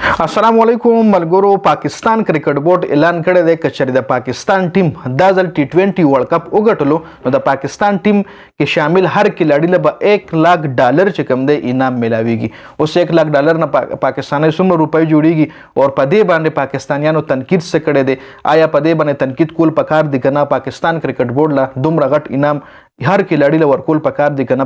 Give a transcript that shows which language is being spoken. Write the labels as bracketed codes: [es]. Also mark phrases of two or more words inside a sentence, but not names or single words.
[ar] السلام علیکم [ps] मलगुरो। पाकिस्तान क्रिकेट बोर्ड ऐलान कړی دی که چېرې د پاکستان ټیم دا ځل टी20 ورلड کپ وګټلو نو د پاکستان ټیم کې شامل هر کھلاړي له به $1,00,000 چې کوم دی انعام ملاویږي. اوس $1,00,000 نه پاکستاني څومره روپۍ جوړیږي او په دې باندې پاکستانیانو تنقید څه کړی دی؟ آیا په دې باندې تنقید کول پکار دي که نه؟ پاکستان کرکټ بورډ له دومره غټ انعام هر کھلاړي له ورکول پکار دي که نه؟